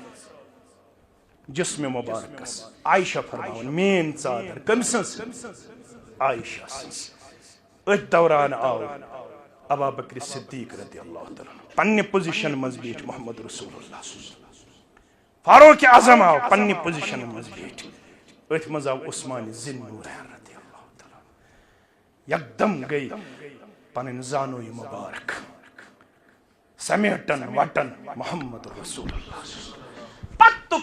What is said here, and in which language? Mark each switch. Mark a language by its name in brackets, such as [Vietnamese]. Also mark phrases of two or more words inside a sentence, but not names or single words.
[Kashmiri] جسمِ مبارکس عائشہ فرماوان میٛٲنۍ ژادر کٔمۍ سٕنٛز عائشہ سٕنٛز أتھۍ دوران آو ابا بکر صدیق [Arabic] رضی اللہ تعالیٰ [Kashmiri] پننہِ پوزیشن منٛز بیٖٹھ محمد رسول اللہ فاروق اعظم آو پننہِ پوزیشن منٛز بیٖٹھ أتھۍ منٛز آو عثمان ذی النورین رضی اللہ تعالیٰ یکدم گٔے پنٕنۍ زانوی مبارک سمیٹن وٹن محمد رسول اللہ پتہٕ